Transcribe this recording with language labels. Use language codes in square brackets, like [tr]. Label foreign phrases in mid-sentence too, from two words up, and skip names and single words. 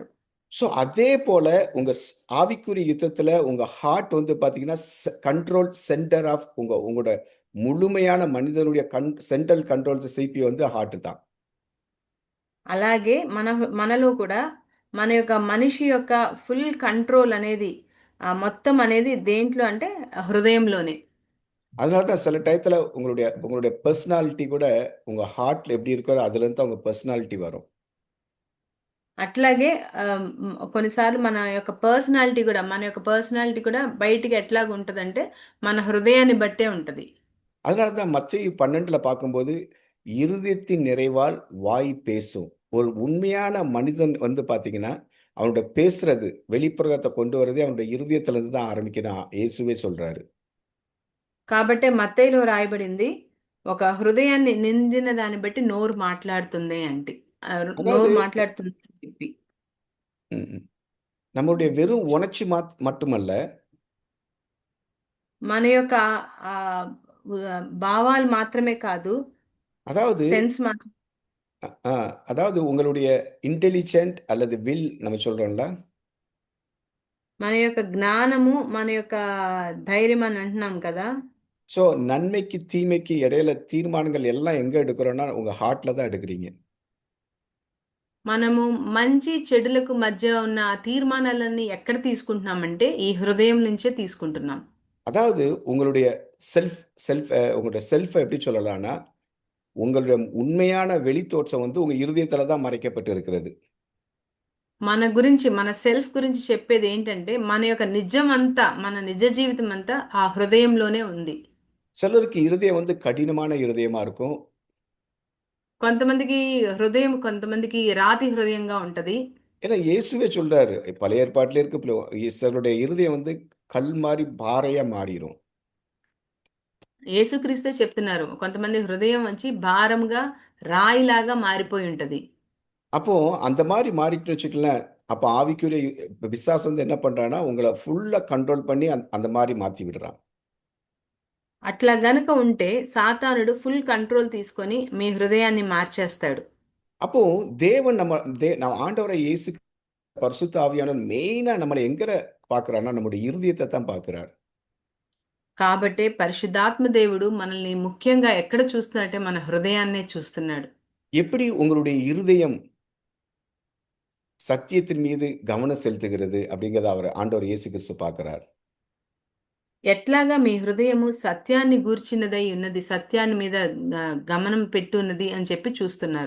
[ta] ஸோ அதே போல உங்க ஆவிக்குரிய யுத்தத்துல உங்க ஹார்ட் வந்து பாத்தீங்கன்னா [en] control center of [ta] உங்களோட முழுமையான மனிதனுடைய [en] central control [ta] சிபி வந்து ஹார்ட் தான். [te] అలాగే మనలో కూడా మన యొక్క మనిషి యొక్క [en] full control [te] అనేది మొత్తం అనేది దేంట్లో అంటే హృదయంలోనే. [ta] அதனால தான் சில டயத்துல உங்களுடைய பர்சனாலிட்டி கூட உங்க ஹார்ட்ல எப்படி இருக்கோ அதுல இருந்து தான் உங்க பர்சனாலிட்டி வரும். [te] అట్లాగే కొన్నిసార్లు మన యొక్క పర్సనాలిటీ కూడా బయటికి ఎట్లాగ ఉంటదంటే మన హృదయాన్ని బట్టే ఉంటది. [ta] அதனால தான் மத்தேயு 12ல பார்க்கும்போது இருதயத்தின் நிறைவால் வாய் பேசும் ஒரு உண்மையான மனிதன் வந்து பார்த்தீங்கன்னா, அவனோட பேசுறது, வெளிப்புறத்த கொண்டு வரதே அவனுடைய இருதயத்திலிருந்து தான் ஆரம்பிக்குதுன்னு இயேசுவே சொல்றாரு. [te] కాబట్టే మత్తయిలో రాయబడింది, ఒక హృదయాన్ని నిండిన దాన్ని బట్టి నోరు మాట్లాడుతుంది అంటి. [ta] அதாவது [te] నోరు మాట్లాడుతుంది అని చెప్పి. [ta] ம், ம். நம்முடைய வெறும் உணர்ச்சி மட்டுமல்ல, [te] మన యొక్క ఆహ్, భావాలు మాత్రమే కాదు, [ta] அதாவது [te] సెన్స్ మాత్రం [ta] அ ஆ அதாவது உங்களுடைய இன்டெலிஜென்ட் அல்லது வில் நம்ம சொல்றோம்ல, [te] మన యొక్క జ్ఞానము, మన యొక్క ధైర్యం అని అంటున్నాం కదా! [ta] ஸோ நன்மைக்கு, தீமைக்கு இடையில தீர்மானங்கள் எல்லாம் எங்க எடுக்கிறோம்னா, உங்க ஹார்ட்ல தான் எடுக்கிறீங்க. [te] మనము మంచి, చెడులకు మధ్య ఉన్న ఆ తీర్మానాలన్నీ ఎక్కడ తీసుకుంటున్నామంటే, ఈ హృదయం నుంచే తీసుకుంటున్నాం. [ta] அதாவது உங்களுடைய [en] self self [ta] உங்களுடைய செல்ஃப எப்படி சொல்லலாம்னா, உங்களுடைய உண்மையான வெளித்தோற்றம் வந்து உங்க இருதயத்தில தான் மறைக்கப்பட்டு இருக்கிறது. [te] మన గురించి, మన సెల్ఫ్ గురించి చెప్పేదేంటంటే, మన యొక్క నిజమంతా, మన నిజ జీవితమంతా ఆ హృదయంలోనే ఉంది. [ta] சிலருக்கு இருதயம் வந்து கடினமான இருதயமா இருக்கும். [te] కొంతమందికి హృదయం, కొంతమందికి రాతి హృదయంగా ఉంటది. [ta] ஏன்னா இயேசுவே சொல்றாரு, பழைய ஏற்பாட்டிலே இருக்கு. சிலருடைய இருதயம் வந்து கல் மாரி பாறையா மாறிரும். [te] యేసుక్రీస్తే చెప్తున్నారు. కొంతమంది హృదయం వచ్చి భారంగా, రాయిలాగా మారిపోయి ఉంటది. [ta] அப்போ அந்த மாரி மாறிட்டுன்னு வச்சுக்கங்களேன், அப்ப ஆவிக்குரிய பிசாசு வந்து என்ன பண்றான்னா, உங்கள ஃபுல்லா கண்ட்ரோல் பண்ணி அந்த மாரி மாத்தி விடுறான். [te] అట్లా గనక ఉంటే సాతానుడు [en] full control [te] తీసుకొని మీ హృదయాన్ని మార్చేస్తాడు. [ta] அப்போ தேவன் நம்ம ஆண்டவரை இயேசு பரிசுத்த ஆவியானவர் மெயினா நம்மள எங்க பார்க்கிறார்னா, நம்முடைய இருதயத்த தான் பார்க்கிறார். [te] కాబట్టే పరిశుద్ధాత్మ దేవుడు మనల్ని ముఖ్యంగా ఎక్కడ చూస్తున్నాడంటే మన హృదయాన్నే చూస్తున్నాడు. [ta] எப்படி உங்களுடைய இருதயம் சத்தியத்தின் மீது கவனம் செலுத்துகிறது அப்படிங்கிறத ஆண்டவர் இயேசு கிறிஸ்து பார்க்கிறார். [te] ఎట్లాగా మీ హృదయము సత్యాన్ని గూర్చినదై ఉన్నది, సత్యాన్ని మీద గమనం పెట్టున్నది అని చెప్పి చూస్తున్నారు.